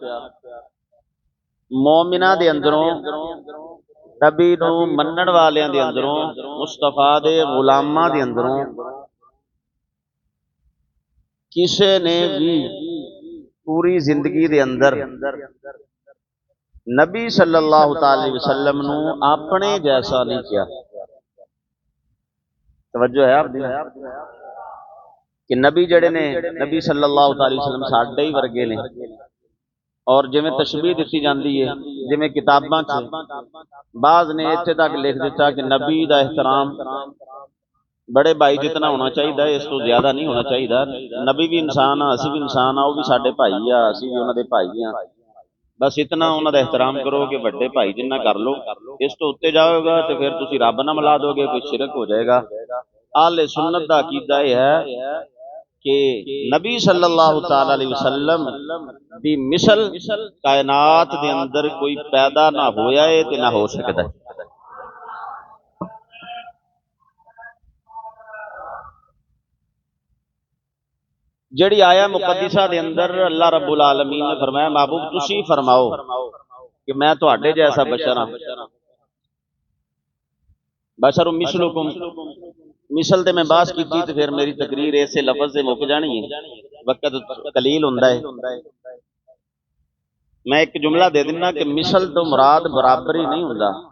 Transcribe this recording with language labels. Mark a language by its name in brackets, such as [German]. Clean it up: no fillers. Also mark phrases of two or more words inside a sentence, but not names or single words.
[Punjabi] ਮੋਮਿਨਾ ਦੇ ਅੰਦਰੋਂ, ਨਬੀ ਨੂੰ ਮੰਨਣ ਵਾਲਿਆਂ ਦੇ ਅੰਦਰੋਂ, ਮੁਸਤਫ਼ਾ ਦੇ ਗ਼ੁਲਾਮਾਂ ਦੇ ਅੰਦਰੋਂ ਕਿਸੇ ਨੇ ਭੀ ਪੂਰੀ ਜ਼ਿੰਦਗੀ ਦੇ ਅੰਦਰ ਨਬੀ [Arabic] صلى الله عليه وسلم [Punjabi] ਨੂੰ ਅਪਨੇ ਜੈਸਾ ਨਹੀਂ ਕੀਆ। ਤਵੱਜੋ ਹੈ ਆਪਦੀ ਕਿ ਨਬੀ ਜੜੇ ਨੇ, ਨਬੀ [Arabic] صلى الله عليه وسلم [Punjabi] ਸਾਡੇ ਹੀ ਵਰਗੇ ਨੇ। ਔਰ ਜਿਵੇਂ ਤਸ਼ਬੀਹ ਦੀ ਜਾਤੀ ਹੈ, ਜਿਵੇਂ ਕਿਤਾਬਾਂ ਚ ਬਾਜ਼ ਨੇ ਇੱਥੇ ਤਕ ਲਿਖ ਦਿੱਤਾ ਕਿ ਨਬੀ ਦਾ ਏਹਤਰਾਮ ਬੜੇ ਭਾਈ ਜਿਤਨਾ ਹੋਣਾ ਚਾਹੀਏ, ਇਸ ਤੋ ਜ਼ਿਆਦਾ ਨਹੀਂ ਹੋਣਾ ਚਾਹੀਏ। ਨਬੀ ਭੀ ਇਨਸਾਨ ਆ, ਅਸੀ ਭੀ ਇਨਸਾਨ ਆ, ਓ ਭੀ ਸਾਡੇ ਭਾਈ ਆ, ਅਸੀ ਭੀ ਉਨ੍ਹਾਂ ਦੇ ਭਾਈ ਆ। ਬਸ ਇਤਨਾ ਉਨ੍ਹਾਂ ਦਾ ਏਹਤਰਾਮ ਕਰੋ ਕਿ ਵੱਡੇ ਭਾਈ ਜਿੰਨਾ ਕਰ ਲੋ, ਇਸ ਤੋ ਉੱਤੇ ਜਾਓਗਾ ਤੋ ਫਿਰ ਤੁਸੀ ਰੱਬ ਨਾ ਮਿਲਾ ਦੋਗੇ, ਕੋਈ ਸ਼ਿਰਕ ਹੋ ਜਾਏਗਾ। ਆਲੇ ਸੁੰਨਤ ਦਾ ਅਕੀਦਾ ਯਹ ਹੈ ਕਿ ਨਬੀ [Arabic] صلى الله تعالى عليه وسلم [Punjabi] ਦੀ ਮਿਸਲ ਕਾਇਨਾਤ ਦੇ ਅੰਦਰ ਕੋਈ ਪੈਦਾ ਨਾ ਹੋਇਆ ਹੈ ਤੇ ਨਾ ਹੋ ਸਕਦਾ। ਜਿਹੜੀ ਆਇਆ ਮੁਕੱਦਿਸਾ ਦੇ ਅੰਦਰ [Arabic] الله رب العالمين [Punjabi] ਨੇ ਫ਼ਰਮਾਇਆ, ਮਹਿਬੂਬ ਤੁਸੀ ਫ਼ਰਮਾਓ ਕਿ ਮੈਂ ਤੁਹਾਡੇ ਜੈਸਾ ਬਸ਼ਰ ਹਾਂ। [Arabic] بشر مثلكم, [Punjabi] ਮਿਸਲ ਤੇ ਮੈਂ ਬਾਸ ਕੀ ਤੋ ਫਿਰ ਮੇਰੀ ਤਕਰੀਰ ਇਸੇ ਲਫ਼ਜ਼ ਸੇ ਮੁੱਕ ਜਾਣੀ ਹੈ, ਵਕਤ ਕਲੀਲ ਹੁੰਦਾ ਹੈ। ਮੈਂ ਏਕ ਜੁਮਲਾ ਦੇ ਦਿਨਾ ਕਿ ਮਿਸਲ ਤੋ ਮੁਰਾਦ ਬਰਾਬਰੀ ਨਹੀਂ ਹੁੰਦਾ।